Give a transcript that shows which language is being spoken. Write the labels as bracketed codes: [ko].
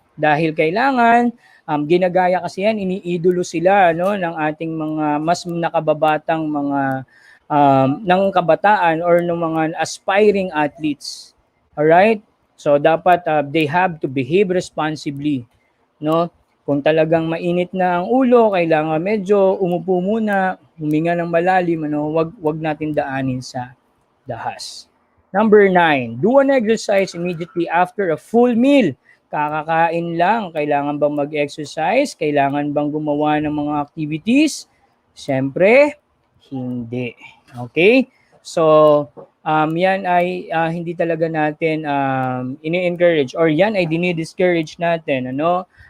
[tl] Dahil kailangan, ginagaya kasi yan, iniidolo sila no, ng ating mga mas nakababatang mga ng kabataan or ng mga [en] aspiring athletes. Alright? So [tl] dapat [en] they have to behave responsibly. No? [tl] Kung talagang mainit na ang ulo, kailangan medyo umupo muna, huminga ng malalim, ano, wag natin daanin sa dahas. [en] Number 9, do an exercise immediately after a full meal. [tl] Kakakain lang, kailangan bang mag-exercise? Kailangan bang gumawa ng mga activities? Siyempre, hindi. Okay? So, yan ay hindi talaga natin ini-encourage or yan ay dinidiscourage natin. Ano?